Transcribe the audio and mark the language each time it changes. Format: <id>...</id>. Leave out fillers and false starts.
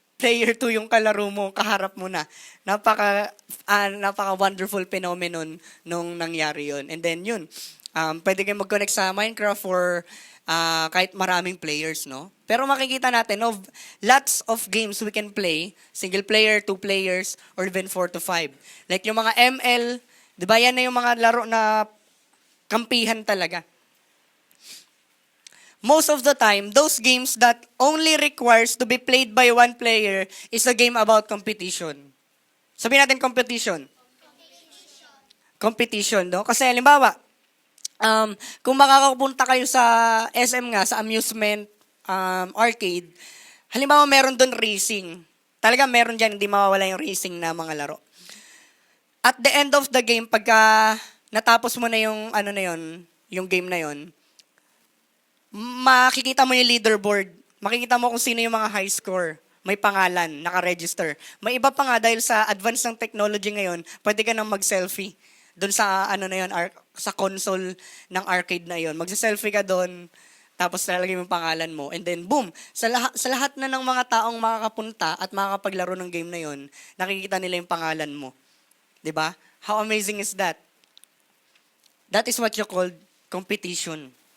<tl>player 2 yung kalaro mo, kaharap mo na. Napaka wonderful phenomenon nung nangyari yun. And then yun, pwede kayo mag-connect sa Minecraft for kahit maraming players, no? Pero makikita natin, no,</tl> <en>lots of games we can play, single player, 2 players, or even 4 to 5.</en> <tl>Like yung mga ML, di ba yan na yung mga laro na kampihan talaga.</tl> <en>Most of the time, those games that only requires to be played by one player is a game about competition.</en> <tl>Sabihin natin competition. Competition, no? Kasi halimbawa, kung makakapunta kayo sa SM nga, sa amusement arcade, halimbawa meron doon racing. Talaga meron dyan, hindi mawawala yung racing na mga laro.</tl> <en>At the end of the game,</en> <tl>pagka natapos mo na yung ano na yun, yung game na yun, makikita mo yung leaderboard. Makikita mo kung sino yung mga high score. May pangalan, naka-register. May iba pa nga dahil sa advance ng technology ngayon, pwede ka nang mag-selfie. Doon sa ano na yun, sa console ng arcade na yun. Magsa-selfie ka doon, tapos lalagay mo yung pangalan mo.</tl> <en>And then, boom!</en> <tl>Sa lahat na ng mga taong makakapunta at makakapaglaro ng game na yun, nakikita nila yung pangalan mo. 'Di ba?</tl> <en>How amazing is that? That is what you call competition.</en>